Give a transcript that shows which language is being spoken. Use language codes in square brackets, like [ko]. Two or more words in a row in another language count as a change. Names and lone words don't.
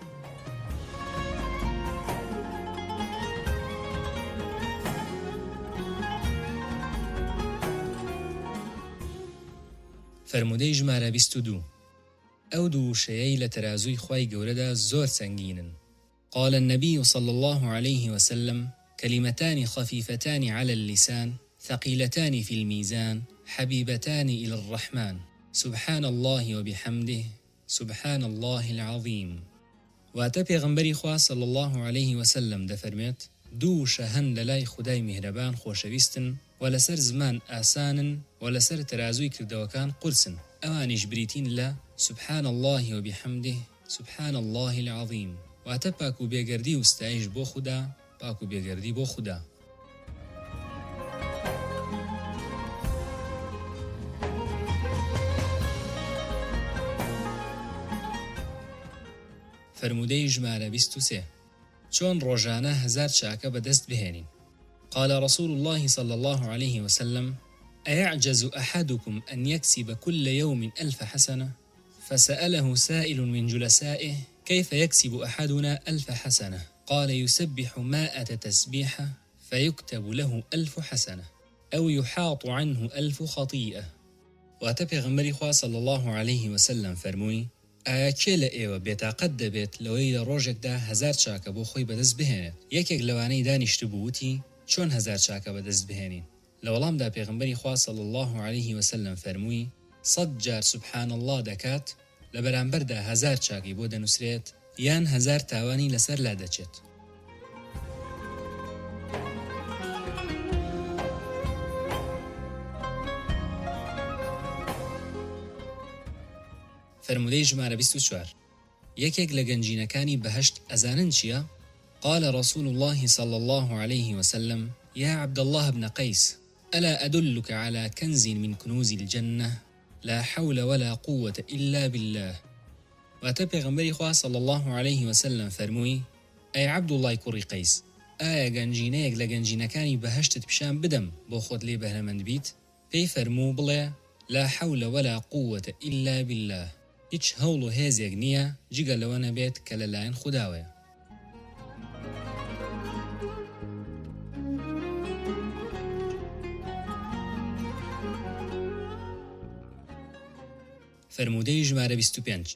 [ckb] فرمودەی ژمارە 22. ئەو دوو شەیەی لە تەرازووی خوای گەورەدا زۆر سەنگینن. [ar] قال النبي صلى الله عليه وسلم: كلمتان خفيفتان على اللسان ثقيلتان في الميزان حبيبتان إلى الرحمن سبحان الله وبحمده سبحان الله العظيم. [ckb] واتە پێغەمبەری خوا [ar] صلى الله عليه وسلم [ckb] دەفەرمێت: دوو شەهەن لەلای خودای میهرەبان خۆشەویستن و لەسەر زمان ئاسانن و لەسەر تەرازووی کردەوەکان قورسن، ئەوانیش بریتین لە [ar] سبحان الله وبحمده سبحان الله العظيم. [ckb] واتە پاک و بێگەردی و ستایش بۆ خوددا، پاک و بێگەردی بۆ خوددا. فرمودەی ژمارە 23. چۆن ڕۆژانە 1000 چاکە بەدەست بهێنین. [ar] قال رسول الله صلى الله عليه وسلم: أيعجز أحدكم أن يكسب كل يوم 1000 حسنة؟ فسأله سائل من جلسائه: كيف يكسب أحدنا 1000 حسنة؟ قال: يسبح 100 تسبيحة فيكتب له 1000 حسنة أو يحاط عنه 1000 خطيئة. [ckb] واتە پێغەمبەری خوا [ar] صلى الله عليه وسلم [ckb] فەرمووی: ئایا کێ لە ئێوە بێتاقەت دەبێت لەوەی لە ڕۆژێکدا 1000 چاکە بۆ خۆی بەدەست بهێنێت؟ یەکێک لەوانەی دانیشت بوو وتی: چۆن 1000 چاکە بەدەست بهێنین؟ لە وەڵامدا پێغەمبەری خوا [ar] صلى الله عليه وسلم [ckb] فەرمووی: 100 جار [ar] سبحان الله [ckb] دەکات، لە بەرامبەردا 1000 چاکی بۆ دەنووسرێت یان 1000 تاوانی لەسەر لا دەچێت. فرمودەی ژمارە 24. یەکێک لە گەنجینەکانی بەهەشت ئەزانن چییە؟ [ar] قال رسول الله صلى الله عليه وسلم: يا عبد الله بن قيس، ألا أدلك على كنز من كنوز الجنة لا حول ولا قوة إلا بالله. [ckb] واتە پێغەمبەری خوا [ar] صلى الله عليه وسلم [ckb] فەرمووی: ئەی عەبدوڵڵای کوڕی قەیس، ئایا گەنجینەیەک لە گەنجینەکانی بەهەشتت پیشان بدەم بۆ خۆت لێ بەهرەمەند بیت؟ پێی فەرموو بڵێ: [ar] لا حول ولا قوة إلا بالله. [ckb] هیچ هەوڵ و هێزێک نییە جگە لەوە نەبێت کە لەلایەن خودداوەیە. فرمودەی ژمارە 25.